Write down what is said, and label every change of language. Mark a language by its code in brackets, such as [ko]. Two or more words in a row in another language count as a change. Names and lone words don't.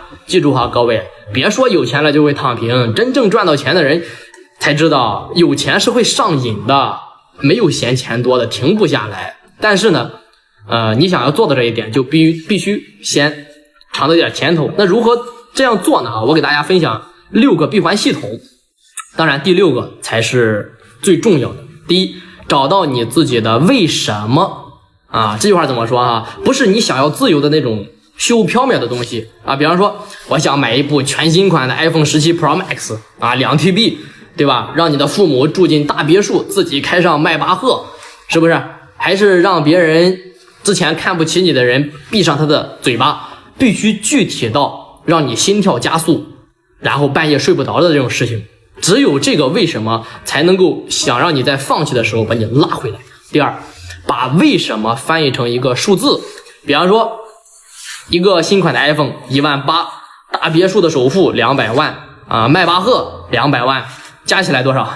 [zh] 记住哈，各位，別說有錢了就會躺平，真正賺到錢的人才知道有錢是會上癮的，沒有嫌錢多的停不下來。但是呢你想要做到這一點，就必須先嘗到點甜頭。那如何這樣做呢？我給大家分享6個閉環系統，當然第6個才是最重要的。第一，找到你自己的為什麼这句話怎麼說啊？不是你想要自由的那種虛無縹緲的東西比方說我想買一部全新款的 iPhone 17 Pro Max2TB， 对吧？讓你的父母住進大別墅，自己開上邁巴赫，是不是？還是讓別人之前看不起你的人閉上他的嘴巴？必須具體到讓你心跳加速，然後半夜睡不着的這種事情。只有這個為什麼才能夠想讓你在放棄的時候把你拉回來。第二，把為什麼翻譯成一個數字，比方說一個新款的 iPhone 18000，大別墅的首付200萬邁巴赫200萬，加起來多少？